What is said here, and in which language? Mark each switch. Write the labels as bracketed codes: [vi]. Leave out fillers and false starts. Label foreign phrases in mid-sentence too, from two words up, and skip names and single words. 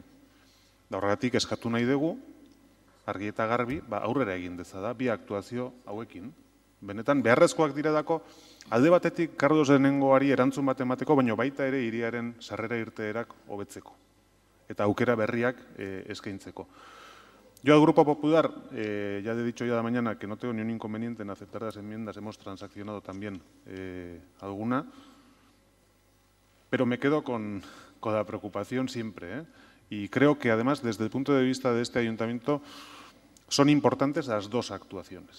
[eu] Da horregatik eskatu nahi dugu, argi eta garbi, aurrera egin dezada, bi aktuazio hauekin. Benetan, beharrezkoak diredako, alde batetik Carlos Lehenengoari erantzun bat emateko, baina baita ere hiriaren sarrera irteerak hobetzeko. Eta aukera berriak eskaintzeko. [es] Yo al Grupo Popular, ya he dicho ya de mañana que no tengo ni un inconveniente en aceptar las enmiendas, hemos transaccionado también alguna, pero me quedo con la preocupación siempre, y creo que además desde el punto de vista de este ayuntamiento son importantes las dos actuaciones.